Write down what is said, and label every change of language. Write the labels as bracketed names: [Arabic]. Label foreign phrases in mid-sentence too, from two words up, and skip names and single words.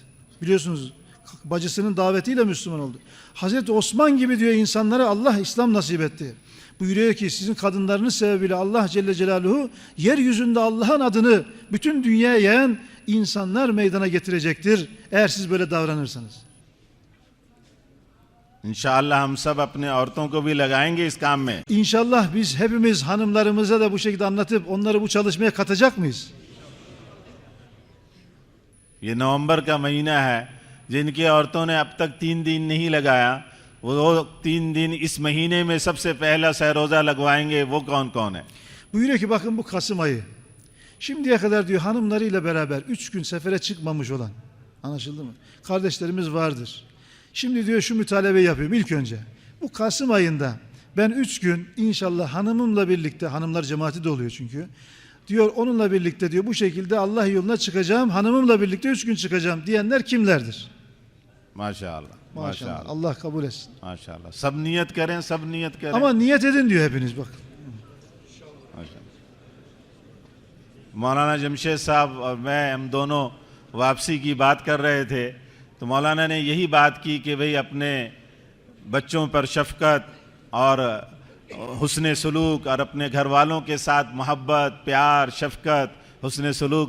[Turkish] Biliyorsunuz bacısının davetiyle Müslüman oldu. Hazreti Osman gibi diyor insanlara Allah İslam nasip etti. Buyuruyor ki sizin kadınlarınız sebebiyle Allah Celle Celaluhu yeryüzünde Allah'ın adını bütün dünyaya yayan insanlar meydana getirecektir eğer siz böyle davranırsanız. [Urdu] ان شاء اللہ ہم سب اپنے عورتوں کو بھی لگائیں گے اس کام میں. [Turkish] İnşallah biz hepimiz hanımlarımıza da bu şekilde anlatıp onları bu çalışmaya katacak mıyız? [Urdu] یہ نومبر کا مہینہ ہے، جن کی عورتوں نے اب تک 3 دن نہیں لگایا، وہ 3 دن اس مہینے میں سب سے پہلا سہ روزہ لگوائیں گے. وہ کون کون ہے? [Turkish] Buyuruyor ki bakın bu Kasım ayı. Şimdiye kadar diyor hanımlarıyla beraber 3 gün sefere çıkmamış olan, anlaşıldı mı? Kardeşlerimiz vardır. Şimdi diyor şu mütalebeyi yapıyorum ilk önce. Bu Kasım ayında ben 3 gün inşallah hanımımla birlikte, hanımlar cemaati de oluyor çünkü. Diyor onunla birlikte diyor bu şekilde Allah yoluna çıkacağım, hanımımla birlikte 3 gün çıkacağım diyenler kimlerdir? [Urdu] ماشاءاللہ, [Turkish] Maşallah. [Urdu] ماشاءاللہ, [Turkish] Allah kabul etsin. [Urdu] ماشاءاللہ. سب نیت کریں، سب نیت کریں. [Turkish] Ama niyet edin diyor hepiniz bak. [Urdu] ماشاءاللہ. مولانا جمشید صاحب اور میں، ہم دونوں واپسی کی بات کر رہے تھے، تو مولانا نے یہی بات کی کہ بھائی اپنے بچوں پر شفقت اور حسن سلوک اور اپنے گھر والوں کے ساتھ محبت، پیار، شفقت، حسن سلوک.